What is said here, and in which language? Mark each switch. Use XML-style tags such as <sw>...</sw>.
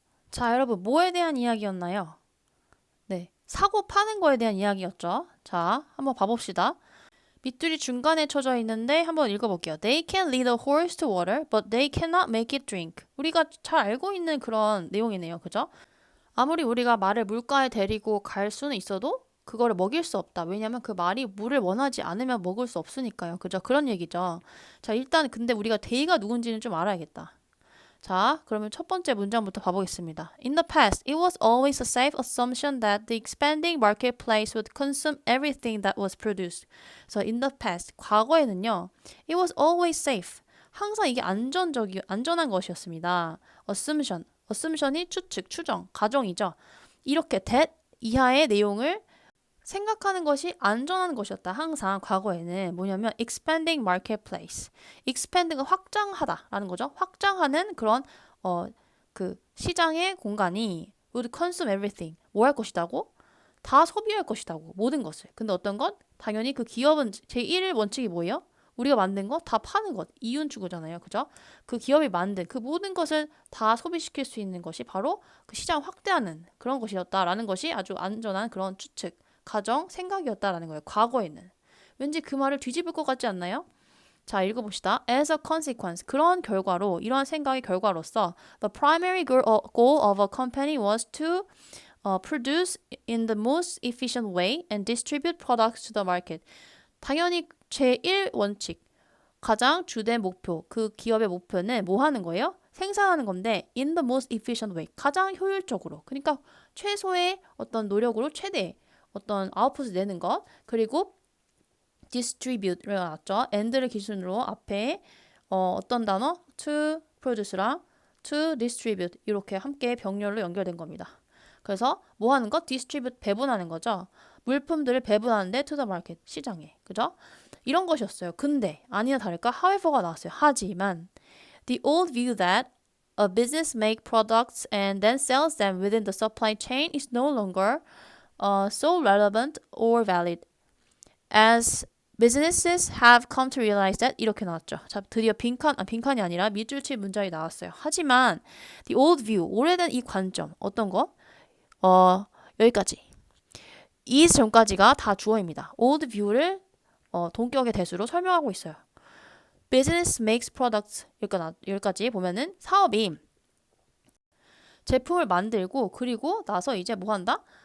<ko>자, 여러분, 뭐에 대한 이야기였나요? 네, 사고 파는 거에 대한 이야기였죠. 자, 한번 봐봅시다. 밑줄이 중간에 쳐져 있는데 한번 읽어볼게요.</ko> <en>They can lead a horse to water, but they cannot make it drink.</en> <ko>우리가 잘 알고 있는 그런 내용이네요. 그죠? 아무리 우리가 말을 물가에 데리고 갈 수는 있어도 그거를 먹일 수 없다. 왜냐면 그 말이 물을 원하지 않으면 먹을 수 없으니까요. 그죠? 그런 얘기죠. 자, 일단 근데 우리가 데이가 누군지는 좀 알아야겠다. 자, 그러면 첫 번째 문장부터 봐보겠습니다.</ko> <en>In the past, it was always a safe assumption that the expanding marketplace would consume everything that was produced. So in the past,</en> <ko>과거에는요,</ko> <en>it was always safe.</en> <ko>항상 이게 안전한 것이었습니다. assumption이 추측, 추정, 가정이죠. 이렇게 that 이하의 내용을 생각하는 것이 안전한 것이었다. 항상 과거에는 뭐냐면</ko> <en>expanding marketplace.</en> <ko>expand가 확장하다라는 거죠. 확장하는 그런 그 시장의 공간이</ko> <en>would consume everything.</en> <ko>뭐 할 것이다고? 다 소비할 것이다고. 모든 것을. 근데 어떤 것? 당연히 그 기업은 제1 원칙이 뭐예요? 우리가 만든 거 다 파는 것. 이윤 추구잖아요. 그죠? 그 기업이 만든 그 모든 것을 다 소비시킬 수 있는 것이 바로 그 시장 확대하는 그런 것이었다라는 것이 아주 안전한 그런 추측. 가정, 생각이었다라는 거예요. 과거에는. 왠지 그 말을 뒤집을 것 같지 않나요? 자, 읽어봅시다.</ko> <en>As a consequence,</en> <ko>그런 결과로, 이러한 생각의 결과로서</ko> <en>the primary goal of a company was to produce in the most efficient way and distribute products to the market.</en> <ko>당연히 제1 원칙, 가장 주된 목표, 그 기업의 목표는 뭐 하는 거예요? 생산하는 건데</ko> <en>in the most efficient way,</en> <ko>가장 효율적으로. 그러니까 최소의 어떤 노력으로 최대 어떤 아웃풋을 내는 것. 그리고 distribute를 나왔죠. and를 기준으로 앞에 어떤 단어?</ko> <en>to produce</en> <ko>랑</ko> <en>to distribute</en> <ko>이렇게 함께 병렬로 연결된 겁니다. 그래서 뭐 하는 것? distribute 배분하는 거죠. 물품들을 배분하는데</ko> <en>to the market</en> <ko>시장에. 그죠? 이런 것이었어요. 근데 아니나 다를까 however가 나왔어요. 하지만</ko> <en>the old view that a business make products and then sells them within the supply chain is no longer so relevant or valid as Businesses have come to realize that</en> <ko>이렇게 나왔죠. 자, 드디어 빈칸이 아니라 밑줄 칠 문장이 나왔어요. 하지만</ko> <en>the old view,</en> <ko>오래된 이 관점, 어떤 거? 여기까지. is 전까지가 다 주어입니다. old view를 동격의 대수로 설명하고 있어요.</ko> <en>Business makes products</en> <ko>여기까지 보면은 사업이 제품을 만들고 그리고 나서 이제 뭐 한다?</ko>